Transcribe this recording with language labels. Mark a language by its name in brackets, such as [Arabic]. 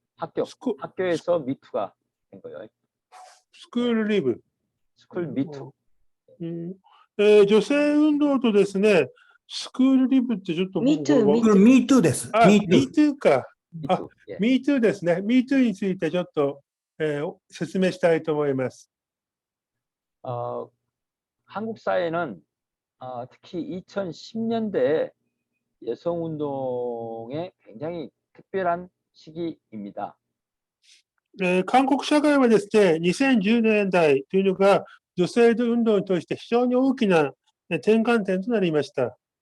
[Korean] 학교에서 미투가 된 거예요. 스쿨 리브. 스쿨 미투. [Japanese] 女性運動とですね、スクールリブってちょっと [English] Me too, [Japanese] これ Me Too です。Me [English] Me Too。 [Japanese] Too か。 [Korean] 예. [Japanese] Me Too ですね。 Me Too についてちょっと、説明したいと思います。 [Korean] 한국 사회는 특히 2010년대에 여성운동에 굉장히 특별한 시기입니다. [Japanese] 韓国社会はですね、2010年代というのが女性運動として非常に大きな転換点となりました。